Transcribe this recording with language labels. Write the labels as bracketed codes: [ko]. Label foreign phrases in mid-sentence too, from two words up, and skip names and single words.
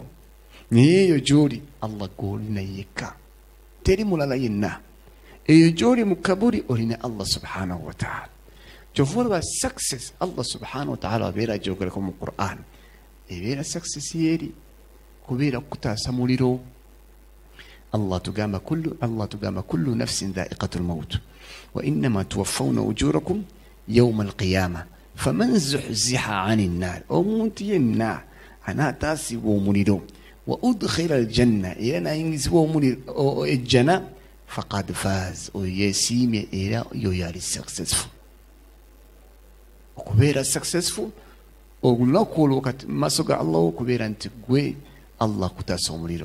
[lg] Naye eyo gy'oli Allah gw'olina yekka, teri mulala yenna. Eyo gy'oli mu kaburi olina [ar] الله سبحانه وتعالى. [lg] Kyova olaba success [ar] الله سبحانه وتعالى [lg] abeera agyogerako mu Qur'an, ebeera success yeri kubeera kutaasa muliro. [ar] Allah tugamba كل نفس ذائقة الموت وإنما توفون أجوركم يوم القيامة فمن زحزح عن النار, [lg] omuntu yenna anaataasibwa omuliro, [ar] وأدخل الجنة, [lg] era nayingizibwa omuliro ejjana, [ar] فقد فاز, [lg] oyo yeesiimye era yoyo ali successful. Okubeera successful olunaku olwo kati mu maaso ga Allah okubeera nti gwe Allah kutaasa omuliro.